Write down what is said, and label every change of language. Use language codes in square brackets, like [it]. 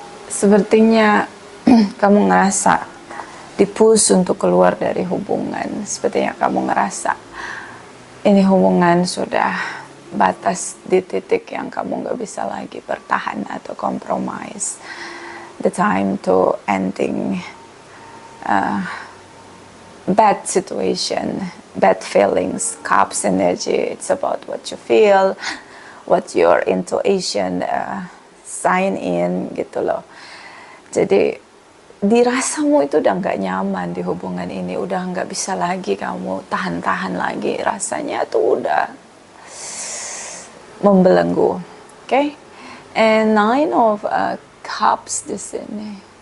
[id] Sepertinya kamu ngerasa dipush untuk keluar dari hubungan. Sepertinya kamu ngerasa ini hubungan sudah batas di titik yang kamu nggak bisa lagi bertahan atau compromise. [en] The time to ending bad situation, bad feelings. Cups energy, it's about what you feel, what your intuition sign in [id] gitu loh. Jadi dirasamu itu udah nggak nyaman di hubungan ini, udah nggak bisa lagi kamu tahan-tahan lagi, rasanya tuh udah membelenggu. Okay? [en] And Nine of Cups [id] di sini.